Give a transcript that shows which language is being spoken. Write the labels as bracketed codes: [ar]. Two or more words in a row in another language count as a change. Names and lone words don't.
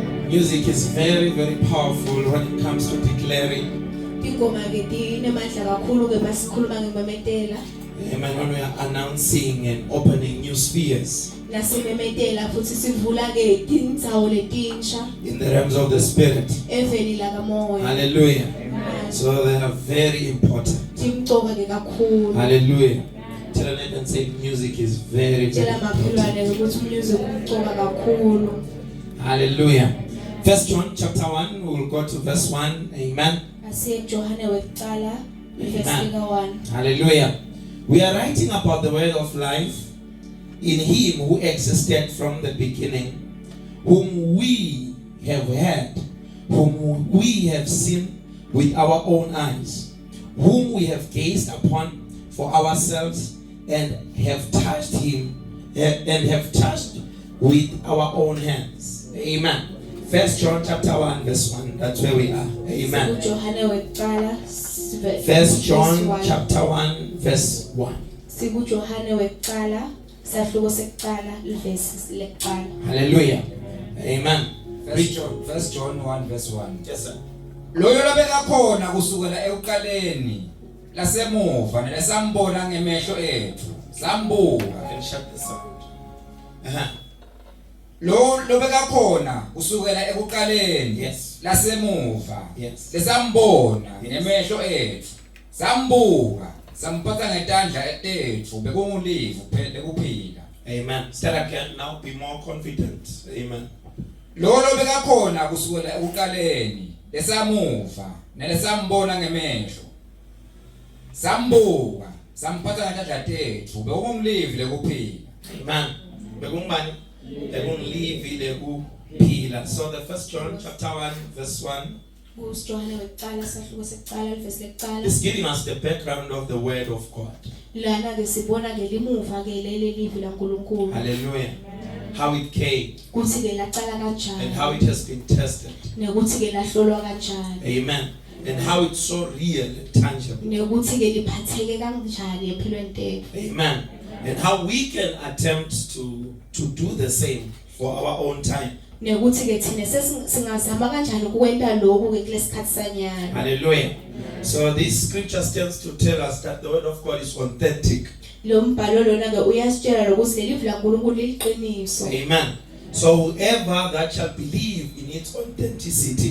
[en] Music is very, very powerful when it comes to declaring. [ss] Ingoma ke dinamandla kakhulu ke masikhuluma ngememetela. Amen. [en] When we are announcing and opening new spheres [ss] Nasememetela futhi sivula ke indzawo letinsha [en] in the realms of the spirit. [ss] eveni la kamoya. Hallelujah. [en] So they are very important. [ss] Timcoka ke kakhulu. Hallelujah. [en] Tell a neighbor and say music is very, very [ss] Tshela maphelwane ukuthi music umcoka kakhulu. Hallelujah. [en] 1 John chapter 1, we will go to verse 1. Amen. [ss] Asiye Johane wekuqala verse 1. Hallelujah. [en] We are writing about the word of life in him who existed from the beginning, whom we have heard, whom we have seen with our own eyes, whom we have gazed upon for ourselves and have touched him and have touched with our own hands. Amen. 1 John chapter 1 verse 1. That's where we are. Amen. [ss] Johane wekuqala [en] 1 John chapter 1 verse 1. [ss] Siku Johane wekuqala sahluko sekuqala verse lekuqala. Hallelujah. Amen. [en] 1 John 1 verse 1. Yes, sir. [ss] Loyo labeka khona kusukela ekuqaleni lasemuva nesambona ngemehlo ethu sambuka. [en] And shut the sound. [ss] Lo lobeka khona kusukela ekuqaleni Yes. lasemuva Yes. lesambona Yes. ngemehlo ethu sambuka samphatha ngetandla ethu bekungulivu phela kuphila. [en] Amen. Start again now. Be more confident. Amen. [ss] Lo lobeka khona kusukela ekuqaleni lesamuva nelesambona ngemehlo sambuka samphatha ngetandla ethu bekungulivu lekuphila. Amen. Bekungubani? Bekungilivile kuphila. [en] So the 1 John chapter 1 verse 1 [ss] Johane wekuqala sahluko sekuqala verse lekuqala. [en] is giving us the background of the word of God. [ss] Lana ke sibona ke limuva ke leli livi laNkulunkulu. [en] Hallelujah. How it came [ss] Kuthi ke laqala kanjani. [en] and how it has been tested. [ss] Nekuthi ke lahlolwa kanjani. Amen. [en] And how it's so real and tangible. [ss] Nekuthi ke liphatheke kanjani empilweni tethu. Amen. [en] And how we can attempt to do the same for our own time. [ss] Nekuthi ke thina singazama kanjani ukwenta lokho ke kulesikhathi sanyana. Hallelujah. [en] So this scripture stands to tell us that the word of God is authentic. [ss] Lo mbhalo lona ke uyasitshela ukuthi leli livi laNkulunkulu liqiniso. Amen. [en] So whoever that shall believe in its authenticity